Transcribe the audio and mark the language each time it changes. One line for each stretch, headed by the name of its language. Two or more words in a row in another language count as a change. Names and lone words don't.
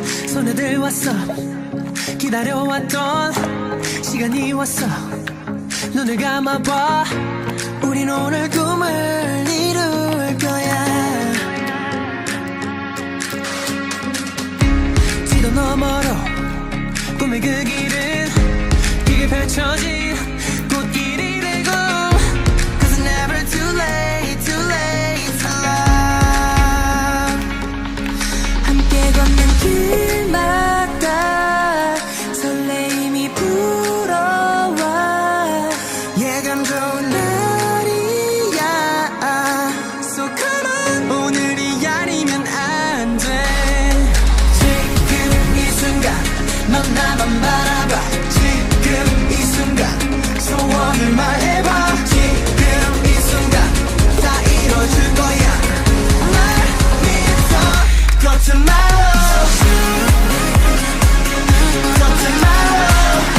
Korean: 손에 들왔어 기다려왔던 시간이 왔어 눈을 감아봐 우린 오늘 꿈을 이룰 거야 지도 너머로 꿈의 그 길은 길게 펼쳐진 꽃길이 되고
English: Cause it's never too late to love
Korean: 함께 걷는 길마다 설레임이 불어와 예감 좋은 날이야
English: So come on
Korean: 오늘이 아니면 안 돼 지금 이 순간 넌 나만 바라봐 지금 이 순간 소원을 말해봐 지금 이 순간 다 이뤄줄 거야 날 믿어
English: Go tomorrow Go tomorrow